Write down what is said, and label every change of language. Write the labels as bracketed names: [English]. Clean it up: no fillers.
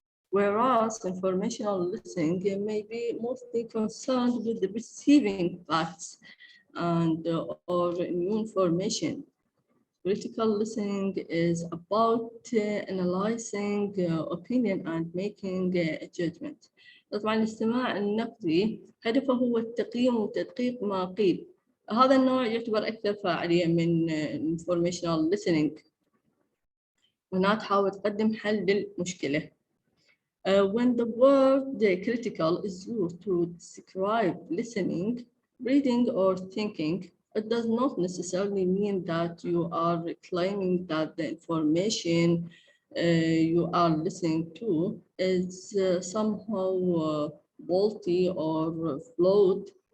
[English] Whereas informational listening may be mostly concerned with the receiving facts and or new information. Critical listening is about analyzing opinion and making a judgment. [Arabic] طبعا الاستماع النقدي هدفه هو التقييم وتدقيق ما قيل. هذا النوع يعتبر أكثر فاعلية من informational listening. هنا تحاول تقدم حل للمشكلة. [English] When the word critical is used to describe listening, reading, or thinking, it does not necessarily mean that you are claiming that the information you are listening to is somehow faulty or flawed.